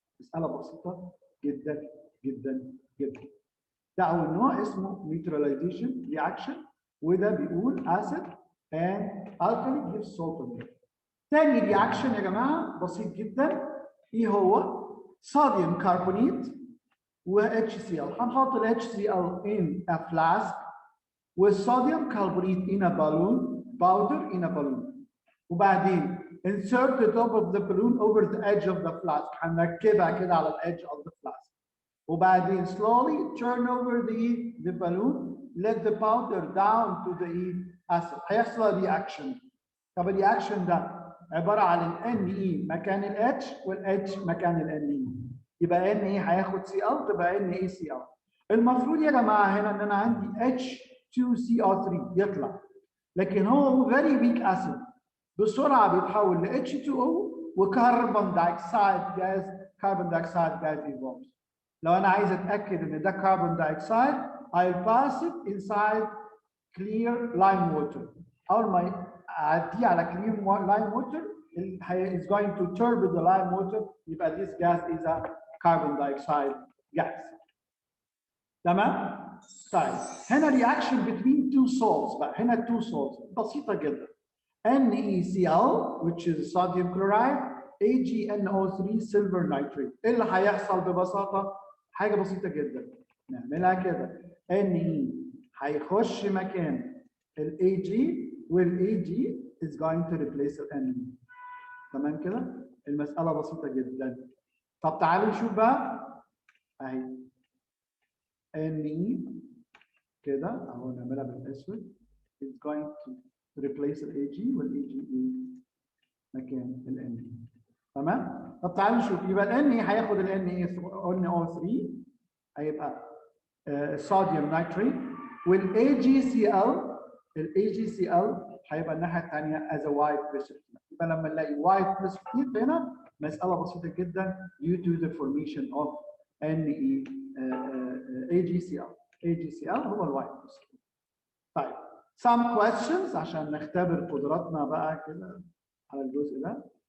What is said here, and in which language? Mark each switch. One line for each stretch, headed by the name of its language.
Arabic: مساله بسيطه جدا جدا جدا. ده اول نوع اسمه نيوتراليزيشن رياكشن، وده بيقول اسيد
English: and alkali gives salt.
Arabic: تاني رياكشن يا جماعه بسيط جدا، ايه هو؟ صوديوم كربونيت و HCl. هنحط ال
English: HCl in a flask
Arabic: والصوديوم كربونيت
English: in a balloon powder in a balloon،
Arabic: وبعدين
English: insert the top of the balloon over the edge of the flask.
Arabic: هنركبها كده على
English: الedge of the flask،
Arabic: وبعدين
English: slowly turn over the balloon, let the powder down to the acid.
Arabic: هيحصل رياكشن. طب الرياكشن ده عباره عن ال Ne مكان ال H وال H مكان ال Ne، يبقى Ne هياخد Cl تبقى NaCl. المفروض يا جماعه هنا ان انا عندي H2CO3 يطلع، لكن هو
English: very weak acid
Arabic: بسرعه بيتحول ل H2O وكربون دايوكسيد جاز، كربون دايوكسيد جاز evolves. لو انا عايز اتاكد ان ده كربون دايوكسيد
English: I'll pass it inside clear lime water.
Arabic: اول ما اعديه على
English: clear lime water is going to turbid the lime water،
Arabic: يبقى
English: this gas is a carbon dioxide gas.
Arabic: تمام؟ طيب هنا
English: reaction between two salts
Arabic: بقى، هنا
English: two salts
Arabic: بسيطه جدا.
English: NeCl which is sodium chloride، AgNO3 silver nitrate.
Arabic: ايه اللي هيحصل ببساطه؟ حاجه بسيطه جدا نعملها كده، Ne هيخش مكان ال Ag وال Ag
English: is going to replace
Arabic: ال Ne. تمام كده؟ المساله بسيطه جدا. طب تعالوا نشوف بقى اهي Ne كده اهو نعملها بالاسود
English: is going to replace
Arabic: ال Ag وال Ag مكان ال Ne. تمام؟ طب تعالوا نشوف، يبقى ال Ne هياخد ال NaO3 هيبقى صوديوم نايتريت، والAgCl هيبقى الناحيه الثانيه
English: as a white precipitate.
Arabic: يبقى لما نلاقي white precipitate هنا مساله بسيطه جدا
English: due to the formation of AgCl.
Arabic: AgCl هو الوايت precipitate. طيب
English: some questions
Arabic: عشان نختبر قدراتنا بقى كده على الجزء ده.